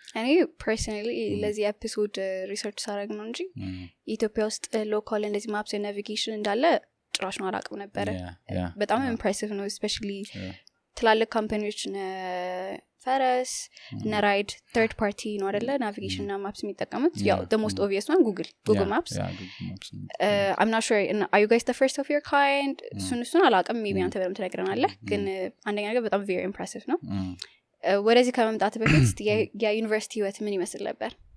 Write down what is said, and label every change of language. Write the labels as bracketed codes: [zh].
[am] እኔ ፐርሰናሊ ለዚህ ኤፒሶድ ሪሰርች ሳደርግ ነው እንጂ ኢትዮጵያ ውስጥ ሎካል እንደዚህ ማፕስ እና ናቪጌሽን እንዳለ ጭራሽ ነው አላውቅም ነበር። በጣም ኢምፕሬሲቭ ነው። ስፔሻሊ ትላልቅ ካምፓኒዎች ፈረስ እና ራይድ ተርድ ፓርቲ ነው አይደለ ናቪጌሽን እና ማፕስ የሚጠቀሙት። ያው [en] the most obvious one [am] Google Maps. [en] I'm not sure are you guys the first of your kind? [am] እሱን አላውቅም። ሜቢ አንተ በደምብ ትነግረናለህ። ግን አንደኛ ነገር በጣም [en] very impressive [am] ነው። ወደዚህ ከመምጣት በፊት የዩኒቨርሲቲ ህይወት ምን ይመስል ነበር?